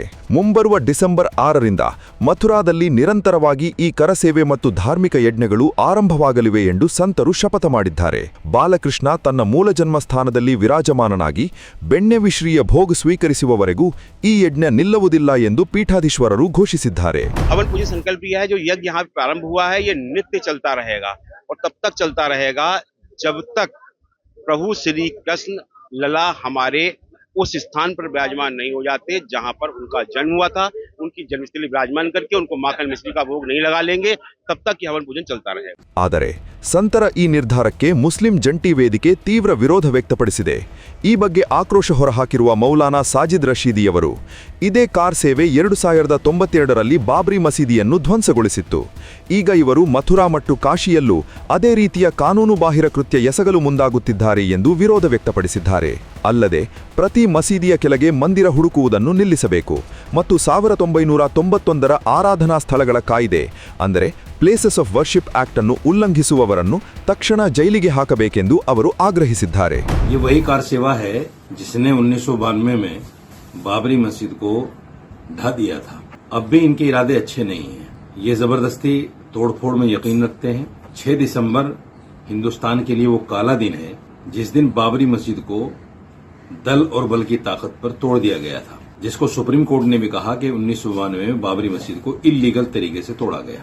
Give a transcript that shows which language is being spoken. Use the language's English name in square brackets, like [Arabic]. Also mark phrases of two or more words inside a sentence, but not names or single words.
[Kannada] ಮುಂಬರುವ ಡಿಸೆಂಬರ್ 6ರಿಂದ ಮಥುರಾದಲ್ಲಿ ನಿರಂತರವಾಗಿ ಈ ಕರಸೇವೆ ಮತ್ತು ಧಾರ್ಮಿಕ ಯಜ್ಞಗಳು ಆರಂಭವಾಗಲಿವೆ ಎಂದು ಸಂತರು ಶಪಥ ಮಾಡಿದ್ದಾರೆ. ಬಾಲಕೃಷ್ಣ ತನ್ನ ಮೂಲ ಜನ್ಮಸ್ಥಾನದಲ್ಲಿ ವಿರಾಜಮಾನನಾಗಿ ಬೆಣ್ಣೆವಿಶ್ರೀಯ ಭೋಗ ಸ್ವೀಕರಿಸುವವರೆಗೂ ಈ ಯಜ್ಞ ನಿಲ್ಲುವುದಿಲ್ಲ ಎಂದು ಪೀಠಾಧೀಶ್ವರರು ಘೋಷಿಸಿದ್ದಾರೆ. [Hindi] पूजी संकल्प यह है जो यज्ञ यहाँ प्रारंभ हुआ है ये नित्य चलता रहेगा और तब तक चलता रहेगा जब तक प्रभु श्री कृष्ण लला हमारे उस स्थान पर विराजमान नहीं हो जाते जहाँ पर उनका जन्म हुआ था. उनकी जन्मस्थली विराजमान करके उनको माखन मिश्री का भोग नहीं लगा लेंगे तब तक हवन पूजन चलता रहेगा. [Kannada] ಆದರೆ ಸಂತರ ಈ ನಿರ್ಧಾರಕ್ಕೆ ಮುಸ್ಲಿಂ ಜಂಟಿ ವೇದಿಕೆ ತೀವ್ರ ವಿರೋಧ ವ್ಯಕ್ತಪಡಿಸಿದೆ. ಈ ಬಗ್ಗೆ ಆಕ್ರೋಶ ಹೊರಹಾಕಿರುವ ಮೌಲಾನಾ ಸಾಜಿದ್ ರಶೀದಿಯವರು ಇದೇ ಕಾರ್ ಸೇವೆ 2092ರಲ್ಲಿ ಬಾಬ್ರಿ ಮಸೀದಿಯನ್ನು ಧ್ವಂಸಗೊಳಿಸಿತ್ತು. ಈಗ ಇವರು ಮಥುರಾ ಮತ್ತು ಕಾಶಿಯಲ್ಲೂ ಅದೇ ರೀತಿಯ ಕಾನೂನುಬಾಹಿರ ಕೃತ್ಯ ಎಸಗಲು ಮುಂದಾಗುತ್ತಿದ್ದಾರೆ ಎಂದು ವಿರೋಧ ವ್ಯಕ್ತಪಡಿಸಿದ್ದಾರೆ. ಅಲ್ಲದೆ ಪ್ರತಿ ಮಸೀದಿಯ ಕೆಳಗೆ ಮಂದಿರ ಹುಡುಕುವುದನ್ನು ನಿಲ್ಲಿಸಬೇಕು ಮತ್ತು 1991ರ ಆರಾಧನಾ ಸ್ಥಳಗಳ ಕಾಯ್ದೆ ಅಂದರೆ ಪ್ಲೇಸಸ್ ಆಫ್ ವರ್ಷಿಪ್ ಆಕ್ಟ್ ಅನ್ನು ಉಲ್ಲಂಘಿಸುವವರನ್ನು ತಕ್ಷಣ ಜೈಲಿಗೆ ಹಾಕಬೇಕೆಂದು ಅವರು ಆಗ್ರಹಿಸಿದ್ದಾರೆ. [Hindi] ये वही कार सेवा है जिसने 1992 में बाबरी मस्जिद को ढा दिया था. अब भी इनके इरादे अच्छे नहीं हैं. ये जबरदस्ती तोड़फोड़ में यकीन रखते हैं. 6 दिसंबर हिंदुस्तान के लिए वो काला दिन है जिस दिन बाबरी मस्जिद को दल और बल की ताकत पर तोड़ दिया गया था, जिसको सुप्रीम कोर्ट ने भी कहा कि 1992 में बाबरी मस्जिद को इल्लीगल तरीके से तोड़ा गया.